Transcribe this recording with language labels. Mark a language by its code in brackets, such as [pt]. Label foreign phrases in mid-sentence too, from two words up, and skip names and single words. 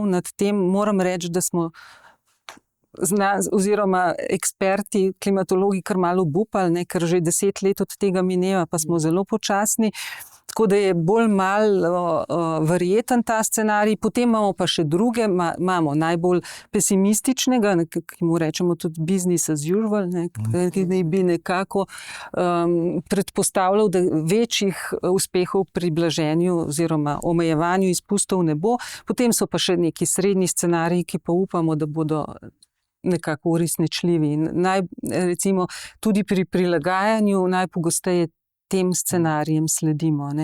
[sl] Nad tem moram reči, da smo oziroma eksperti, klimatologi kar malo obupali, ker že 10 let od tega mineva, pa smo zelo počasni. Tako da je bolj malo verjeten ta scenarij. Potem imamo pa še druge, imamo najbolj pesimističnega, ki mu rečemo tudi [en] business as usual, [sl] ki naj bi nekako predpostavljal, da večjih uspehov pri blaženju oziroma omejevanju izpustov ne bo. Potem so pa še neki srednji scenariji, ki pa upamo, da bodo nekako uresničljivi. Recimo tudi pri prilagajanju najpogosteje tem scenarijem sledimo.